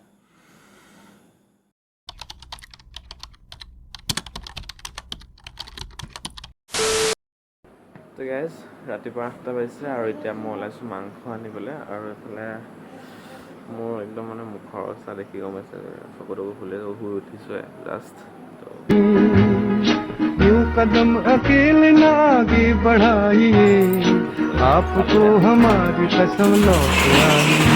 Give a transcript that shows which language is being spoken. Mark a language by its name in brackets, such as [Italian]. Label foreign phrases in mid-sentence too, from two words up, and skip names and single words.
[Assamese] তো গাইজ ৰাতিপুৱা 8টা বাজিছে আৰু এতিয়া মই ওলাইছোঁ মাংস আনিবলৈ। আৰু এইফালে মোৰ একদম মানে মুখৰ অৱস্থা দেখি গম পাইছে, চকু ফুলে, শুই উঠিছোঁহে জাষ্ট। [Hindi] यूं कदम अकेले ना आगे बढ़ाइए, आपको हमारी कसम लौट आइए।